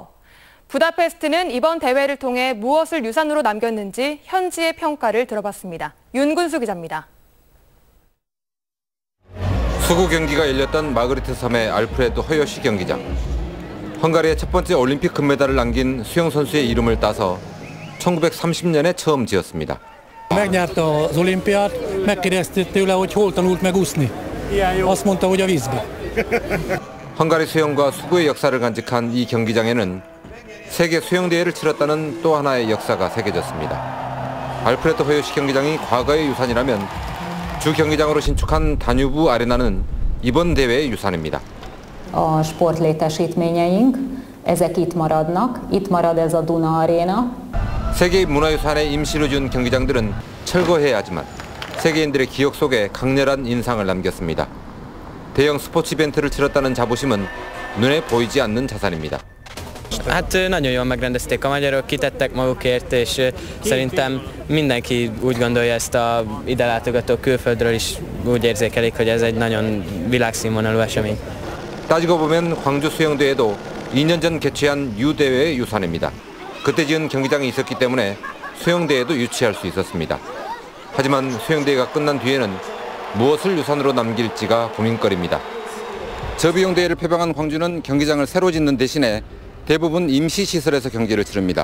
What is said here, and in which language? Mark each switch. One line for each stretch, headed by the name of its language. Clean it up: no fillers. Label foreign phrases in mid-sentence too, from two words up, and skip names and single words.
Korean: 부다페스트는 이번 대회를 통해 무엇을 유산으로 남겼는지 현지의 평가를 들어봤습니다. 윤근수 기자입니다. 수구 경기가 열렸던 마그리트 섬의 알프레도 허요시 경기장. 헝가리의 첫 번째 올림픽 금메달을 남긴 수영 선수의 이름을 따서 1930년에 처음 지었습니다.
Hungarian: Megnyerte az olimpiát, megkérdezték tőle, hogy hol tanult meg úszni. Azt mondta, hogy a vízbe.
Korean: 헝가리 수영과 수구의 역사를 간직한 이 경기장에는 세계 수영대회를 치렀다는 또 하나의 역사가 새겨졌습니다. 알프레도 허요시 경기장이 과거의 유산이라면 주 경기장으로 신축한 다뉴브 아레나는 이번 대회의 유산입니다.
Hungarian: A sportlétesítményeink, ezek itt maradnak. Itt marad ez a Duna Arena.
Korean: 세계 문화유산에 임시로 준 경기장들은 철거해야 하지만 세계인들의 기억 속에 강렬한 인상을 남겼습니다. 대형 스포츠 이벤트를 치렀다는 자부심은 눈에 보이지 않는 자산입니다.
Hungarian: Hát nagyon jól megrendezték a magyarok, kitettek magukért, és szerintem mindenki úgy gondolja, ezt a ide látogató külföldről is úgy érzékelik, hogy ez egy nagyon világszínvonalú esemény.
Korean: 따지고 보면 광주 수영대회도 2년 전 개최한 유대회의 유산입니다. 그때 지은 경기장이 있었기 때문에 수영대회도 유치할 수 있었습니다. 하지만 수영대회가 끝난 뒤에는 무엇을 유산으로 남길지가 고민거리입니다. 저비용 대회를 표방한 광주는 경기장을 새로 짓는 대신에 대부분 임시시설에서 경기를 치릅니다.